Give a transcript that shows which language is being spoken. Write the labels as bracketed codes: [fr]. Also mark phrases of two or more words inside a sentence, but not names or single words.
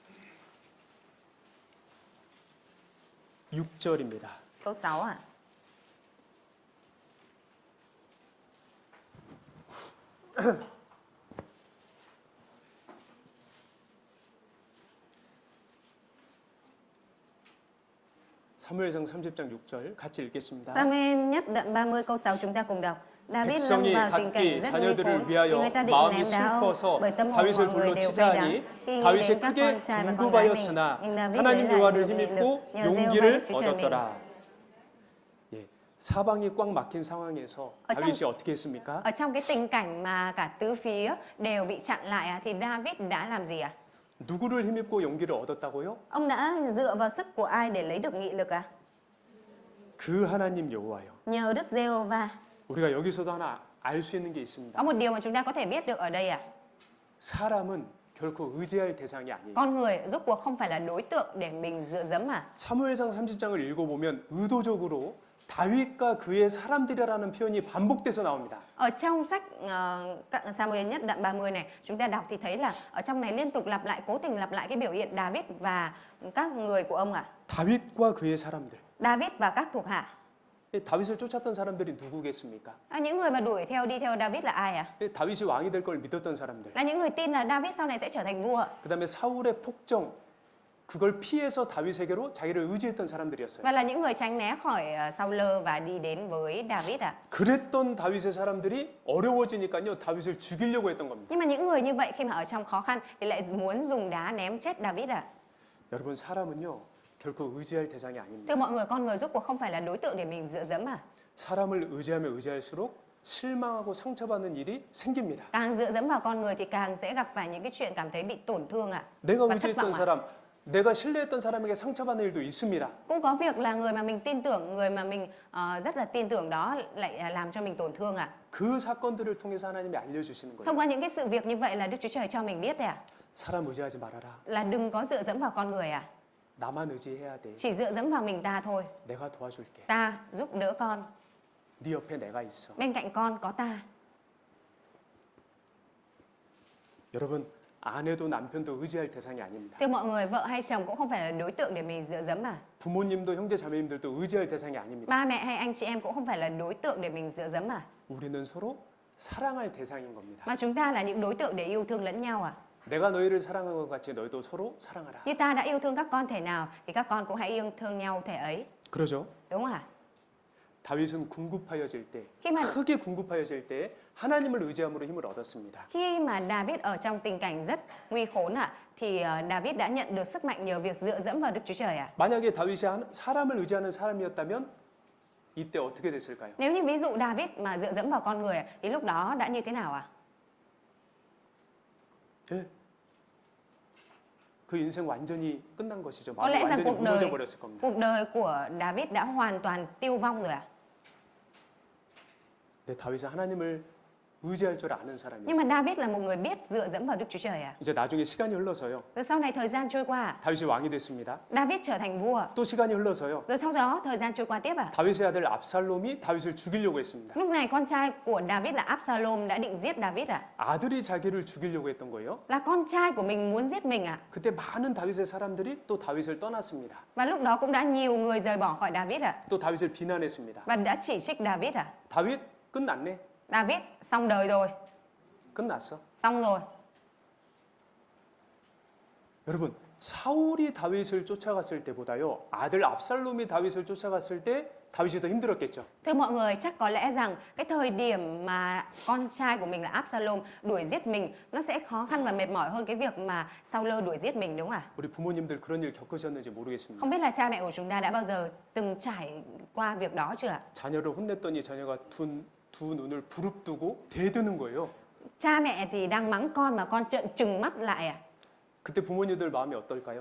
[ko] 6절입니다. [vi] Câu 6 ạ. [ko] 사무엘상 30장 6절 같이 읽겠습니다. [vi] Samuel nhất đoạn 30 câu 6 chúng ta cùng đọc. David lâm [ko] 백성이 [vi] vào tình cảnh [ko] 각기 [vi] rất nguy [ko] 자녀들을 [vi] khốn vì [ko] 위하여 [vi] người ta định [ko] 마음이 [vi] ném đá ông [ko] 슬퍼서 [vi] bởi tâm hồn [ko] 다윗을 [vi] mọi người [ko] 돌로 [vi] đều [ko] 치자 [vi] cay đắng. [ko] 하니 [vi] Khi nghĩ [ko] 다윗이 [vi] đến các [ko] 크게 [vi] con trai và con gái mình, [ko] 궁금하였으나 [vi] nhưng David [ko] 하나님 [vi] lấy lại [ko] 여호와를 [vi] được nghị lực, [ko] 힘입고 [vi] nhờ Giê-hô-va [ko] 용기를 [vi] Đức Chúa Trời mình. [ko] 얻었더라. 예, 사방이 꽉 막힌 상황에서 [vi] ở trong, [ko] 다윗이 어떻게 했습니까? [vi] ở trong cái tình cảnh mà cả tứ phía đều bị chặn lại thì David đã làm gì ạ? [ko] 누구를 힘입고 용기를 얻었다고요? [vi] Ông đã dựa vào sức của ai để lấy được nghị lực ạ? [ko] 그 하나님 여호와요. [vi] Nhờ Đức Giê-hô-va. [ko] 우리가 여기서도 하나 알 수 있는 게 있습니다. [vi] Có một điều mà chúng ta có thể biết được ở đây ạ. [ko] 사람은 결코 의지할 대상이 아니에요. [vi] Con người rốt cuộc không phải là đối tượng để mình dựa dẫm à? [ko] 사무엘상 30장을 읽어보면 의도적으로 다윗과 그의 사람들이라는 표현이 반복돼서 나옵니다. [vi] Ở trong sách Samuel nhất đoạn 30 này, chúng ta đọc thì thấy là ở trong này liên tục lặp lại, cố tình lặp lại cái biểu hiện David và các người của ông ạ. [ko] 다윗과 그의 사람들. [vi] David và các thuộc hạ. [ko] 다윗을 쫓았던 사람들이 누구겠습니까? [vi] Những người mà đi theo David là ai ạ? [ko] 다윗이 왕이 될 걸 믿었던 사람들. [vi] Là những người tin là David sau này sẽ trở thành vua. [ko] 그다음에 사울의 폭정 그걸 피해서 다윗에게로 자기를 의지했던 사람들이었어요. [vi] Và là những người tránh né khỏi Saul và đi đến với David ạ. [ko] 그랬던 다윗의 사람들이 어려워지니까요. 다윗을 죽이려고 했던 겁니다. [vi] Nhưng mà những người như vậy khi mà ở trong khó khăn thì lại muốn dùng đá ném chết David ạ. [ko] 여러분 사람은요. 결코 의지할 대상이 아닙니다. [vi] Thưa mọi người, con người rốt cuộc không phải là đối tượng để mình dựa dẫm à? [ko] 사람을 의지하면 의지할수록 실망하고 상처받는 일이 생깁니다. [vi] Càng dựa dẫm vào con người thì càng sẽ gặp phải những cái chuyện cảm thấy bị tổn thương ạ. [ko] 내가 [vi] Và thất vọng [ko] 의지했던 [vi] ạ. [ko] 사람, 내가 신뢰했던 사람에게 상처받는 일도 있습니다. [vi] Cũng có việc là người mà mình tin tưởng, người mà mình rất là tin tưởng đó lại làm cho mình tổn thương ạ. [ko] 그 사건들을 통해서 하나님이 알려주시는 거예요. [vi] Thông qua những cái sự việc như vậy là Đức Chúa Trời cho mình biết đấy ạ. [ko] 사람 의지하지 말아라. [vi] Là đừng có dựa dẫm vào con người ạ. [ko] 나만 의지해야 돼. [vi] Chỉ dựa dẫm vào mình ta thôi. [ko] 내가 도와줄게. [vi] Ta giúp đỡ con. [ko] 네 옆에 내가 있어. [vi] Bên cạnh con có ta. [ko] 여러분 아내도 남편도 의지할 대상이 아닙니다. [vi] Thưa mọi người, vợ hay chồng cũng không phải là đối tượng để mình dựa dẫm à. [ko] 부모님도 형제 자매님들도 의지할 대상이 아닙니다. [vi] Ba mẹ hay anh chị em cũng không phải là đối tượng để mình dựa dẫm à. [ko] 우리는 서로 사랑할 대상인 겁니다. [vi] Mà chúng ta là những đối tượng để yêu thương lẫn nhau à. [ko] 내가 너희를 사랑한 것 같이 너희도 서로 사랑하라. [vi] Như ta đã yêu thương các con thể nào thì các con cũng hãy yêu thương nhau thể ấy. [ko] 그러죠? [vi] Đúng không ạ? [ko] 다윗은 궁급하여질 때, [vi] khi mà [ko] 크게 궁급하여질 때 하나님을 의지함으로 힘을 얻었습니다. [vi] khi mà David ở trong tình cảnh rất nguy khốn ạ, thì David đã nhận được sức mạnh nhờ việc dựa dẫm vào Đức Chúa Trời ạ. [ko] 만약에 다윗이 사람을 의지하는 사람이었다면 이때 어떻게 됐을까요? [vi] Nếu như ví dụ David mà dựa dẫm vào con người thì lúc đó đã như thế nào ạ? [ko] 예. 그 인생 완전히 끝난 것이죠. [vi] Có [ko] 마음이 [vi] lẽ rằng [ko] 완전히 [vi] cuộc đời [ko] 무너져 버렸을 겁니다. [vi] cuộc đời của David đã hoàn toàn tiêu vong rồi ạ. [ko] 네, 다윗은 하나님을 의지할 줄 아는 [vi] Nhưng [ko] 사람이었어요. [vi] mà David là một người biết dựa dẫm vào Đức Chúa Trời ạ. [ko] 이제 나중에 시간이 흘러서요. [vi] Rồi sau này thời gian trôi qua, [ko] 다윗이 왕이 됐습니다. [vi] David trở thành vua. [ko] 또 시간이 흘러서요. [vi] Rồi sau đó thời gian trôi qua tiếp ạ. [ko] 다윗의 아들 압살롬이 다윗을 죽이려고 했습니다. [vi] Lúc này con trai của David là Absalom đã định giết David ạ. [ko] 아들이 자기를 죽이려고 했던 거예요. [vi] Là con trai của mình muốn giết mình ạ. [ko] 그때 많은 다윗의 사람들이 또 다윗을 떠났습니다. [vi] Và lúc đó cũng đã nhiều người rời bỏ khỏi David ạ. [ko] 또 다윗을 비난했습니다. [vi] Và đã chỉ trích David ạ. [ko] 다윗 끝났네. [vi] David xong đời rồi, [ko] 끝났어. [vi] xong rồi. [ko] 여러분, 사울이 다윗을 쫓아갔을 때보다요. 아들 압살롬이 다윗을 쫓아갔을 때 다윗이 더 힘들었겠죠. [vi] Thưa mọi người, chắc có lẽ rằng cái thời điểm mà con trai của mình là Absalom đuổi giết mình nó sẽ khó khăn và mệt mỏi hơn cái việc mà Saul đuổi giết mình, đúng không ạ? [ko] 우리 부모님들 그런 일 겪으셨는지 모르겠습니다. [vi] Không biết là cha mẹ của chúng ta đã bao giờ từng trải qua việc đó chưa ạ? [ko] 자녀를 혼냈더니 자녀가 두 눈을 부릅뜨고 대드는 거예요. [vi] Cha mẹ thì đang mắng con mà con trợn trừng mắt lại à? [ko] 그때 부모님들 마음이 어떨까요?